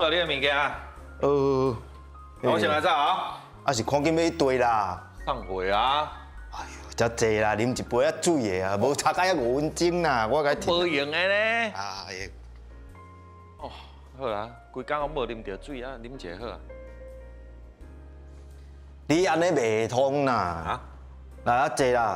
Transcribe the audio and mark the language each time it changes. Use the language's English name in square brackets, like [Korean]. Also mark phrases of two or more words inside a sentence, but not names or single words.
[Min Nan Chinese] 送到你的物件。我先来走啊！是看紧要一堆啦。送回啊！哎呦，遮济啦，啉一杯啊水的啊，无差甲5分钟啦，我甲你。无用的呢。哎。哦，好啦，规工我无啉到水啊，啉一下好啊。你安尼袂通啦！啊？来啊，济啦！